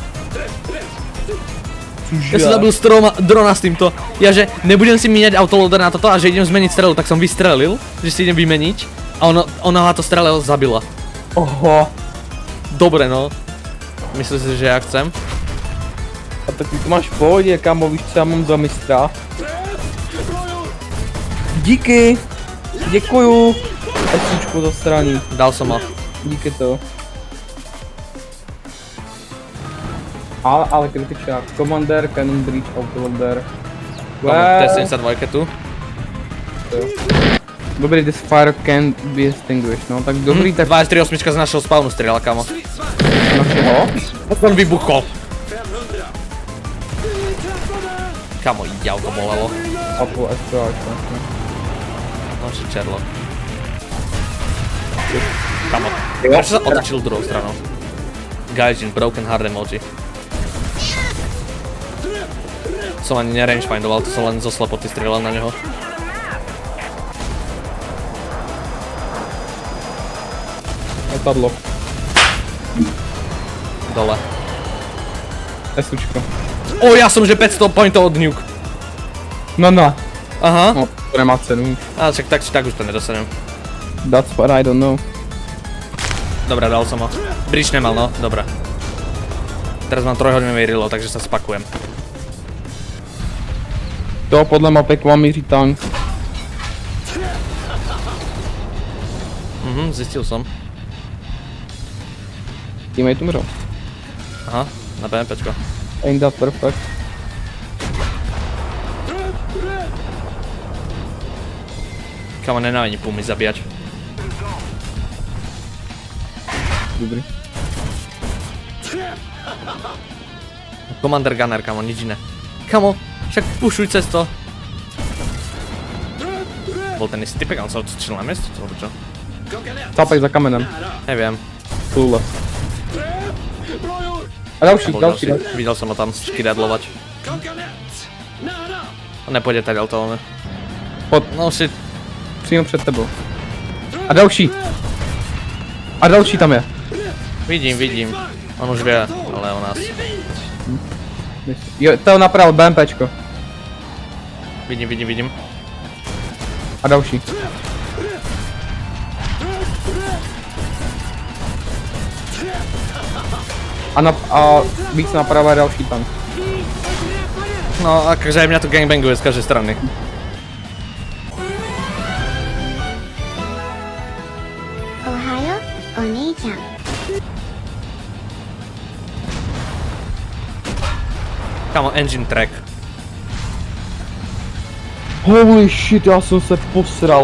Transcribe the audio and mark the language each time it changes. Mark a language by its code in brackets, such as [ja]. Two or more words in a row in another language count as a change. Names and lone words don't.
[sk] Ja som zabil drona s týmto. Ja že nebudem si míňať autoloader na toto a že idem zmeniť strelu, tak som vystrelil, že si idem vymeniť. A ona to strelil zabila. Oho. Dobre no. Myslím si, že ja chcem. [cs] A tak ty to máš v pohodě, kámo, víš co já mám za mistra? Díky! Děkuju! Esíčku za straní. [sk] Dal som ho. [cs] Díky to. Ale kritičák. [en] Commander, Cannon Breach, Autoloader. [sk] T72 tu. Dobrý, [en] this fire can be extinguished, [cs] no tak dobrý, tak [sk] 238 z našeho spawnu strieľa, kamo. [cs] našeho. [sk] On vybuchol. Kamo, javko bolelo. A po SPAčka. No, že čerlo. Kamo. Prečo sa otočil druhou stranou? Gaijin, [en] broken hard emoji. [sk] Som ani nerangefindoval, to som len zo slepoty strieľal na neho. Letadlo. Dole. Esučko. Ja som že 500 pointov od nuke. No. Aha. No, to nemá cenu. A tak už to nedostanem. [en] That's what I don't know. [sk] Dobre, dal som ho. Bridge nemal, no, dobre. Teraz mám 3-hodinový reload, takže sa spakujem. [cs] To podle mapy k vám míří tank. [sk] Zistil som. [cs] Teammate umřel. [sk] Aha, na BMPčko. [en] Ain't that perfect. [sk] Kamo, nenávidím pumy zabíjať. Dobrý. [en] Commander Gunner, [sk] kamo, nič iné. Kamo, však pušuj cez to. Bol ten istý typek, on sa odtočil na miesto, alebo čo? [cs] Cápek za kamenem. [sk] Neviem. [cs] Clueless. A další, [sk] Bol [cs] další. [sk] Videl som ho tam škyradlovať. On nepôjde tady to, ale... [cs] Pod, [en] No shit. [cs] přímo před tebou. A další. A další tam je. [sk] Vidím. On už vie, ale o nás. Jo, to napravil BMPčko. Vidím. [cs] A další. A víc naprava je další tank. [sk] No, akože aj mňa tu gangbanguje z každej strany. [ja] Ohayo, o兄ちゃん。 [en] Kamo, engine track. Holy shit, [cs] já jsem se posral.